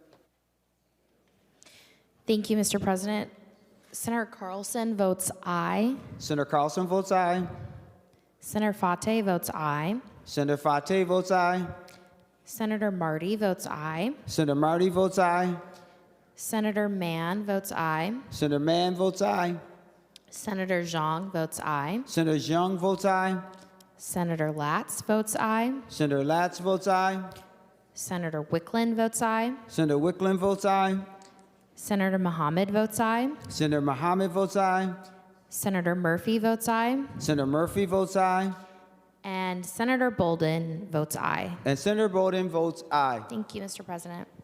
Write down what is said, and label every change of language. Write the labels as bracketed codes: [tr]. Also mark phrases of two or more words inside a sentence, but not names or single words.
[en] Thank you, Mr. President. Senator Carlson votes aye. Senator Carlson votes aye. Senator Fate votes aye. Senator Fate votes aye. Senator Marty votes aye. Senator Marty votes aye. Senator Mann votes aye. Senator Mann votes aye. Senator Zhang votes aye. Senator Zhang votes aye. Senator Latz votes aye. Senator Latz votes aye. Senator Wicklund votes aye. Senator Wicklund votes aye. Senator Mohammed votes aye. Senator Mohammed votes aye. Senator Murphy votes aye. Senator Murphy votes aye. And Senator Bolden votes aye. And Senator Bolden votes aye. Thank you, Mr. President.